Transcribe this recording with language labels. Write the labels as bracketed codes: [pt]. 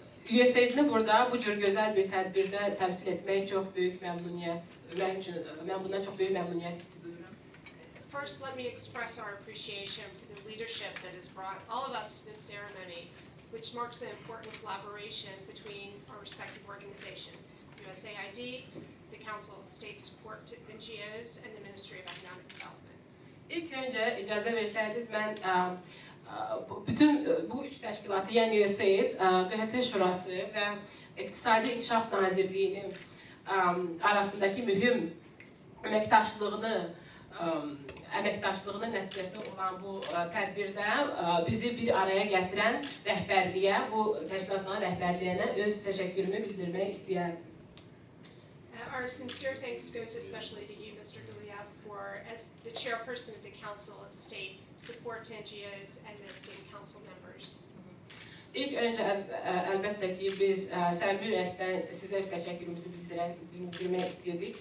[az] USAID'ni burada bu cür gözəl bir tədbirdə təmsil etmək çox böyük məmnuniyyət, mən bundan çox böyük məmnuniyyət hissi duyuram. [en] First, let me express our appreciation for the leadership that has brought all of us to this ceremony, which marks an important collaboration between our respective organizations, USAID, the Council of State Support to NGOs, and the Ministry of Economic Development. [az] İlk öncə icazə versəydiniz, mən bütün bu üç təşkilatı, yəni USAID, QHT-ŞURASI və İqtisadi İnkişaf Nazirliyinin arasındakı mühüm əməkdaşlığının nəticəsi olan bu tədbirdə bizi bir araya gətirən rəhbərliyə, bu təşkilatların rəhbərliyinə öz təşəkkürümü bildirmək istəyərdim. [en] Our sincere thanks goes especially to you, Mr. Guliev, for, as the chairperson of the Council of State, support to NGOs and the state council members. [az] İlk öncə əlbəttə ki, biz səmimi ürəkdən sizə öz təşəkkürümüzü bildirmək istəyirdik.